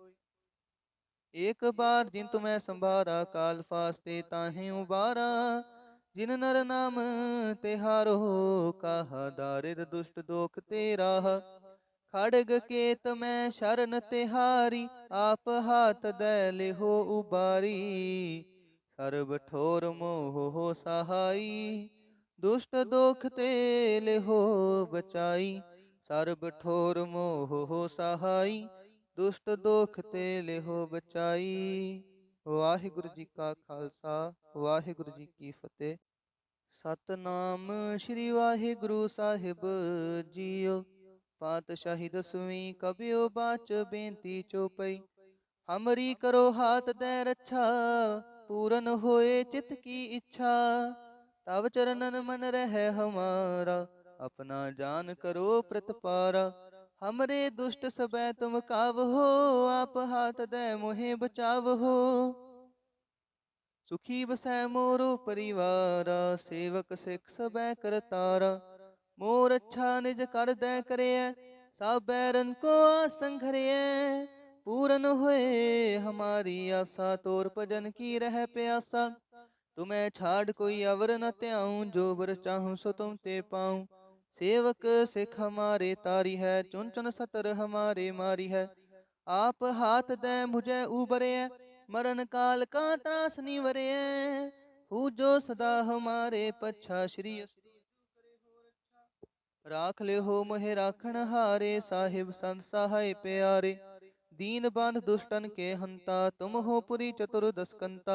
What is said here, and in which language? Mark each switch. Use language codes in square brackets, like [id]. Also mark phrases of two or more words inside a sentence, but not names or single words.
[bra] एक बार जिन तुम्हें संभारा, काल फास्ते ताहि उबारा। जिन नर नाम तिहारो, कहा दारिद दुष्ट दोख ते राहा। खड़ग केत मैं शरण तिहारी, आप हाथ दै लिहो उबारी। सर्ब ठोर मोह हो सहाई, दुष्ट दोख ते लिहो बचाई। सर्ब ठोर मोह हो सहाई, दुष्ट दोख ते लिहो बचाई। [pa] ਵਾਹਿਗੁਰੂ ਜੀ ਕਾ ਖਾਲਸਾ, ਵਾਹਿਗੁਰੂ ਜੀ ਕੀ ਫਤਹਿ। ਸਤਿਨਾਮ ਸ੍ਰੀ ਵਾਹਿਗੁਰੂ ਸਾਹਿਬ ਜੀਓ। ਪਾਤਸ਼ਾਹੀ ਦਸਵੀਂ ਕਬਿਯੋ ਬਾਚ ਬੇਨਤੀ ਚੌਪਈ। [bra] हमरी करो हाथ दे रक्षा, पूरन होए चित की इच्छा। तब चरणन मन रहे हमारा, अपना जान करो प्रतिपारा। हमरे दुष्ट सबै तुम काव हो, आप हाथ दे मोहे बचाव हो। सुखी बसै मोरो परिवारा, सेवक सिख सबै करतारा। मोर अच्छा निज कर दै करिय, सब बैरन को आसन घरिय। पूरन होए हमारी आशा, तोर भजन की रह प्यासा। तुम्हें छाड़ कोई अवर न त्याऊं, जो बर चाहूं सो तुम ते पाऊं। सेवक सिख हमारे तारी है, चुन चुन सतर हमारे मारी है। आप हाथ दे मुझे उबरे, मरण काल का त्रास निवरे, हु जो सदा हमारे पच्छा। श्री राख ले हो मोहे राखण हारे, साहिब संत सहाय प्यारे। दीन बांध दुष्टन के हंता, तुम हो पुरी चतुर्दश कंता।